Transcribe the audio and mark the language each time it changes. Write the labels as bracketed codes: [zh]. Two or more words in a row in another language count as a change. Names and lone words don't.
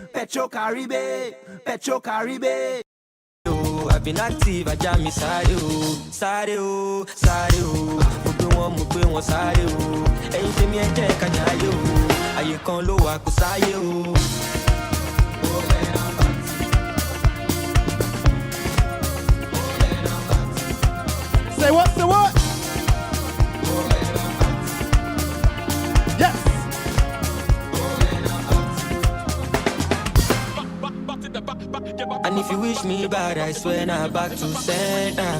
[en] Petro Caribe, Petro Caribe. Oh, I've been active, I jam me [yo] sáré o, sáré o, sáré o. Mo gbé wọn sáré o. Ẹ̀yin tèmi ẹ jẹ́ ká jayé o. Ayé kan ló wà kò sáyé o. [en] Say what? Say what? Yes. And if you wish me bad, I swear now back to center.